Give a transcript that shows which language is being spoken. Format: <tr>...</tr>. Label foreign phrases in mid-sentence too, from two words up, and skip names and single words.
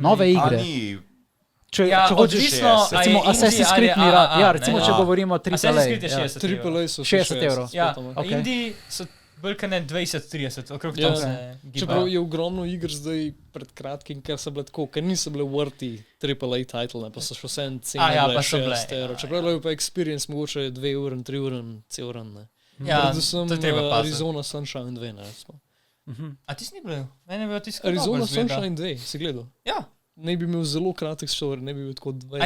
<sl>Nove igre. Ni... Če hočeš, odvisno, a je recimo indie Assassin's ali Creed Mirage, AAA, ja, recimo ne. če govorimo AAA. Assassin's Creed je ja. 60 evrov. AAA so 60 evrov. Ja, Ok. indie so bolj 20-30, okrog Ja. tam se Čeprav gibajo. je ogromno igr zdaj pred kratkim, ker so bile tako, ker niso bile</sl> <en>worthy AAA title,</en> <sl>ne, pa so še vse cene Ja, bile pa so bile, 60 evrov. ja, Čeprav je bil pa experience mogoče 2 ur, 3 ur, cel ur, ne. Ja, Predvsem to je treba paziti. Arizona Sunshine 2, ne, recimo. A ti si ni bil? Mene je bil tisti, Arizona Sunshine 2, si gledal? Ja. Ne bi imel zelo kratek story, ne bi bil tako 2.</sl>